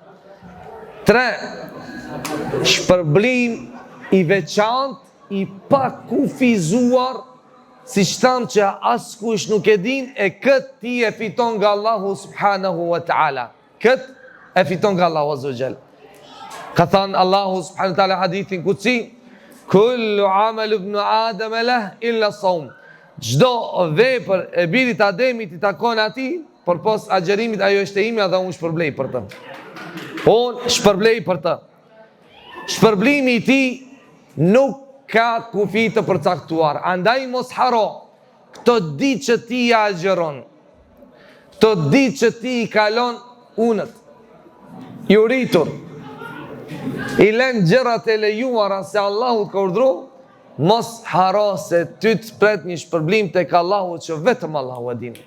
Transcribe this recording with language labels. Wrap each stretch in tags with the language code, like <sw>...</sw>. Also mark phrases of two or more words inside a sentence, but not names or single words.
<sq>3. Shpërblim i veçantë, i pa kufizuar, si shtam që askush nuk e din, e këtë ti e fiton nga Allahu</sq> <ar>سبحانه وتعالى.</ar> <sq>Këtë e fiton nga Allahu</sq> <ar>عز وجل.</ar> <sq>Ka thënë Allahu</sq> <ar>سبحانه وتعالى</ar> <sq>hadithin kutsi:</sq> <ar>"كل عمل ابن آدم له إلا الصوم."</ar> <sq>Çdo vepër e birit Ademit i takon atij, përpos agjerimit ajo është e imja dhe unë shpërblej për të. Unë shpërblej për të. Shpërblimi i tij nuk ka kufi të përcaktuar. Andaj mos haro këto ditë që ti agjeron, këto ditë që ti i kalon unët, i uritur, i len gjërat e lejuara se Allahu të ka urdhru, mos haro se ty të pret një shpërblim tek Allahu që vetëm Allahu e din.</sq>